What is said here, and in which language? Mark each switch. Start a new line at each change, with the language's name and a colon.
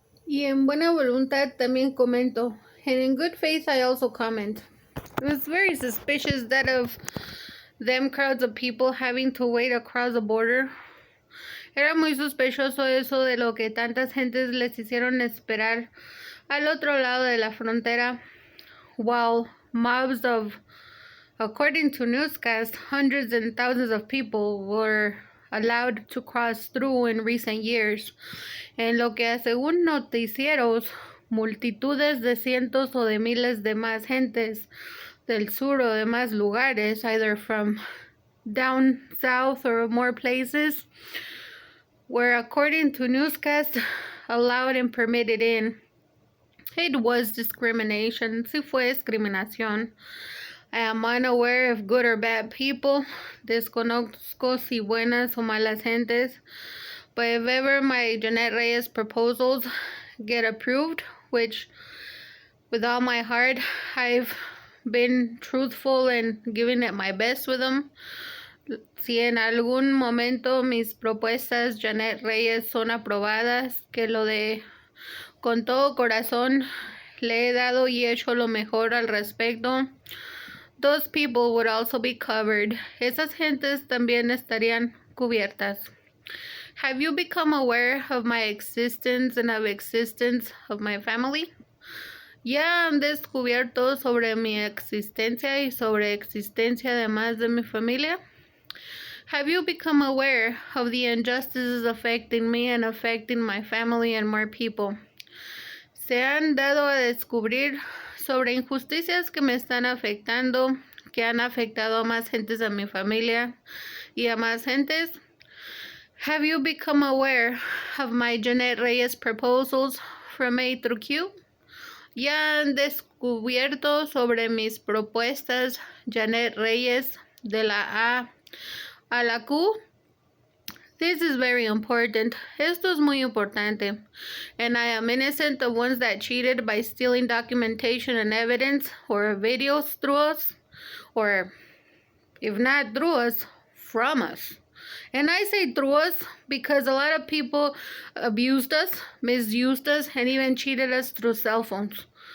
Spanish: Y en buena voluntad también comento.
English: And in good faith I also comment. It was very suspicious that of them crowds of people having to wait across the border.
Spanish: Era muy sospechoso eso de lo que tantas gentes les hicieron esperar al otro lado de la frontera,
English: while mobs of, according to newscasts, hundreds and thousands of people were allowed to cross through in recent years.
Spanish: En lo que según noticieros, multitudes de cientos o de miles de más gentes del sur o de más lugares,
English: either from down south or more places, were, according to newscasts, allowed and permitted in. It was discrimination.
Spanish: Sí fue discriminación.
English: I am unaware of good or bad people.
Spanish: Desconozco si buenas o malas gentes.
English: But if ever my Jeanette Reyes proposals get approved, which with all my heart I've been truthful and giving it my best with them,
Spanish: si en algún momento mis propuestas Jeanette Reyes son aprobadas, que lo de con todo corazón le he dado y hecho lo mejor al respecto,
English: those people would also be covered.
Spanish: Esas gentes también estarían cubiertas.
English: Have you become aware of my existence and of existence of my family?
Spanish: Ya han descubierto sobre mi existencia y sobre existencia además de mi familia.
English: Have you become aware of the injustices affecting me and affecting my family and more people?
Spanish: Se han dado a descubrir sobre injusticias que me están afectando, que han afectado a más gentes de mi familia y a más gentes.
English: Have you become aware of my Jeanette Reyes proposals from A through Q?
Spanish: Ya han descubierto sobre mis propuestas Jeanette Reyes de la A la Q.
English: This is very important.
Spanish: Esto es muy importante.
English: And I am innocent of ones that cheated by stealing documentation and evidence or videos through us, or if not through us, from us. And I say through us because a lot of people abused us, misused us, and even cheated us through cell phones.